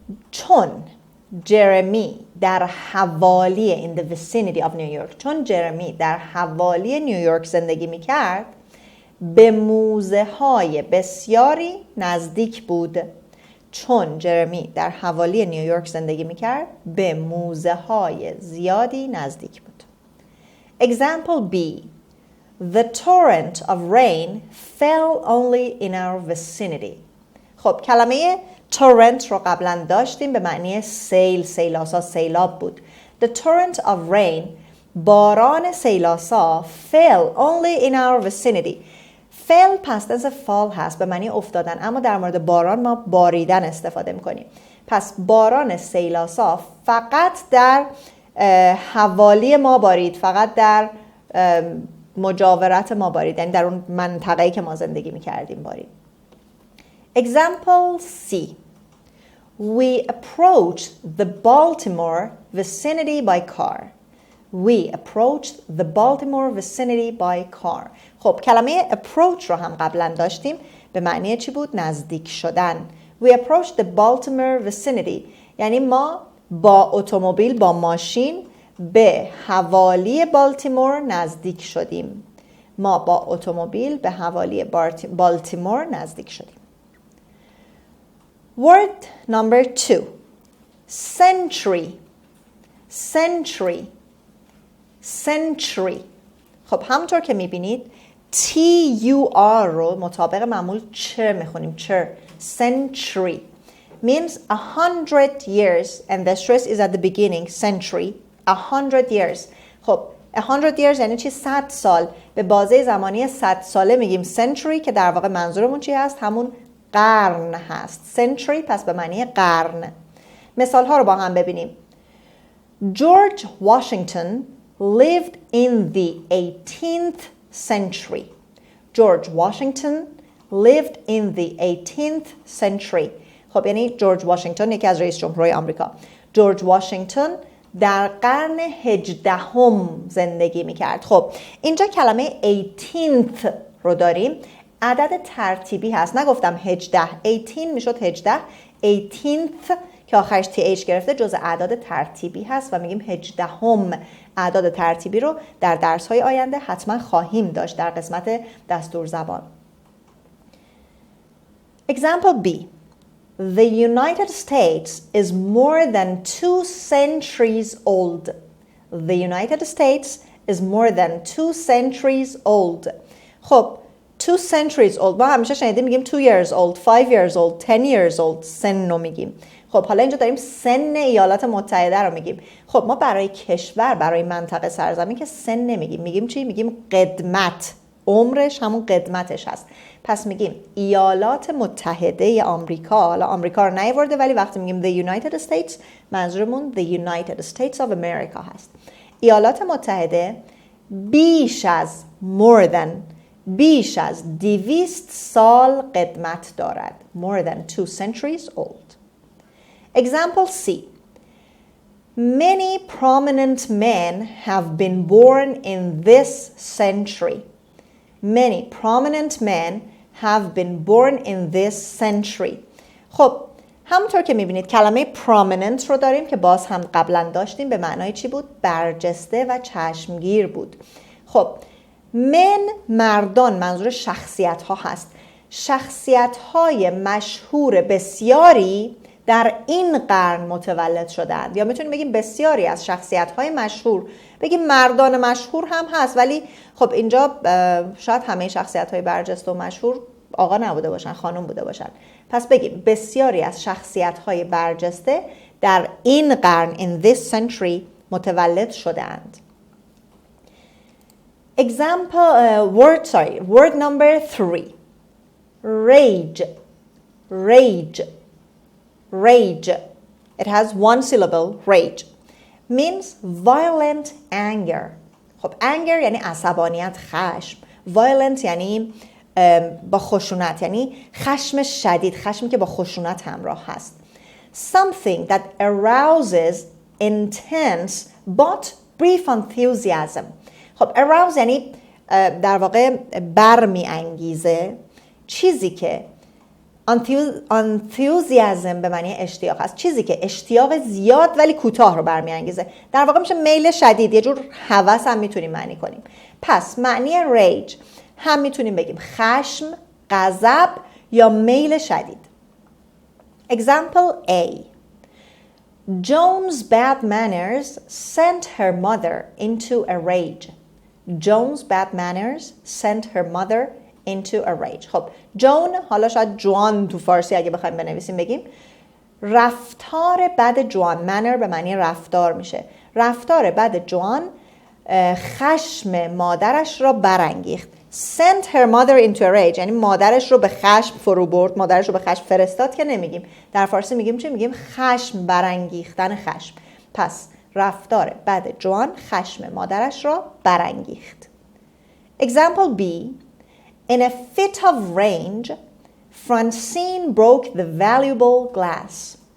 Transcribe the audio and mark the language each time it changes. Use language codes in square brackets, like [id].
[fa] چون جرمی در حوالی [en] in the vicinity of New York، [fa] چون جرمی در حوالی نیویورک زندگی میکرد، به موزه های بسیاری نزدیک بود. چون جرمی در حوالی نیویورک زندگی میکرد، به موزه های زیادی نزدیک بود. [en] Example B. The torrent of rain fell only in our vicinity. [fa] خب کلمه torrent رو قبلا داشتیم به معنی سیل، سیلاسا، سیلاب بود. [en] The torrent of rain، [fa] باران سیلاسا، [en] fell only in our vicinity. fell past tense fall [fa] هست به معنی افتادن، اما در مورد باران ما باریدن استفاده میکنیم. پس باران سیلاسا فقط در حوالی ما بارید، فقط در مجاورت ما بارید، یعنی در اون منطقه‌ای که ما زندگی میکردیم بارید. [en] Example C. We approached the Baltimore vicinity by car. We approached the Baltimore vicinity by car. [fa] خب کلمه approach رو هم قبلا داشتیم، به معنی چی بود؟ نزدیک شدن. [en] We approached the Baltimore vicinity [fa] یعنی ما با اتومبیل، با ماشین به حوالی بالتیمور نزدیک شدیم. ما با اتومبیل به حوالی بالتیمور نزدیک شدیم. [en] Word number 2. Century. Century. Century. [fa] خب همونطور که میبینید T-U-R رو مطابق معمول چر میخونیم. چر. [en] Century means 100 years and the stress is at the beginning. Century. 100 years. [fa] خب [en] 100 years [fa] یعنی چی؟ 100 سال. به بازه زمانی 100 ساله میگیم century که در واقع منظورمون چی هست؟ همون قرن هست. century پس به معنی قرن. مثال ها رو با هم ببینیم. [en] George Washington lived in the 18th century. George Washington lived in the 18th century. [fa] خب یعنی جورج واشنگتن یکی از رئیس جمهورهای آمریکا. جورج واشنگتن در قرن 18 زندگی میکرد. خب اینجا کلمه 18th رو داریم، عدد ترتیبی هست، نگفتم 18، 18 میشد 18، 18th که آخرش th گرفته جز اعداد ترتیبی هست و میگیم 18 اعداد ترتیبی رو در درس‌های آینده حتما خواهیم داشت در قسمت دستور زبان. [en] Example B. The United States is more than 2 centuries old. The United States is more than 2 centuries old. [fa] خب [en] 2 centuries old [fa] ما همیشه شنیدیم میگیم [en] 2 years old, 5 years old, 10 years old [fa] سن رو میگیم. خب حالا اینجا داریم سن ایالات متحده رو میگیم. خب ما برای کشور، برای منطقه سرزمین که سن نمیگیم، میگیم چی؟ میگیم قدمت. عمرش همون قدمتش هست. پس میگیم ایالات متحده آمریکا. حالا آمریکا رو نیاورده ولی وقتی میگیم [en] the United States [fa] منظورمون [en] the United States of America [fa] هست. ایالات متحده بیش از بیش از 200 سال قدمت دارد. [en] More than 2 centuries old. Example C. Many prominent men have been born in this century. Many prominent men have been born in this century. [fa] خب همونطور که میبینید کلمه prominent رو داریم که باز هم قبلا داشتیم، به معنای چی بود؟ برجسته و چشمگیر بود. خب مردان منظور شخصیت ها هست. شخصیت های مشهور بسیاری در این قرن متولد شدند، یا میتونیم بگیم بسیاری از شخصیت های مشهور، بگیم مردان مشهور هم هست ولی خب اینجا شاید همه شخصیت های برجسته و مشهور آقا نبوده باشن، خانم بوده باشن. پس بگیم بسیاری از شخصیت های برجسته در این قرن [en] in this century [fa] متولد شدند. [en] Word number 3. Rage. Rage. It has one syllable, rage. Means violent anger. [fa] خب anger یعنی عصبانیت، خشم. Violent یعنی با خشونت، یعنی خشم شدید، خشمی که با خشونت همراه هست. [en] Something that arouses intense but brief enthusiasm. [fa] خب arouse یعنی در واقع برمی انگیزه، چیزی که enthusiasm به معنی اشتیاق است، چیزی که اشتیاق زیاد ولی کوتاه رو برمی انگیزه. در واقع میشه میل شدید، یه جور هوس هم میتونیم معنی کنیم. پس معنی rage هم میتونیم بگیم خشم، غضب یا میل شدید. [en] Example A. Joan's bad manners sent her mother into a rage. Joan's bad manners sent her mother into a rage. [fa] خب جون، حالا شاید جوان تو فارسی اگه بخوایم بنویسیم بگیم رفتار بد جوان. manner به معنی رفتار میشه. رفتار بد جوان خشم مادرش را برانگیخت. [en] sent her mother into a rage [fa] یعنی مادرش رو به خشم فرو برد، مادرش رو به خشم فرستاد که نمیگیم. در فارسی میگیم چی؟ میگیم خشم برانگیختن خشم. پس رفتار بد جوان خشم مادرش را برانگیخت. [en] Example B. In a fit of rage, Francine broke the valuable glass.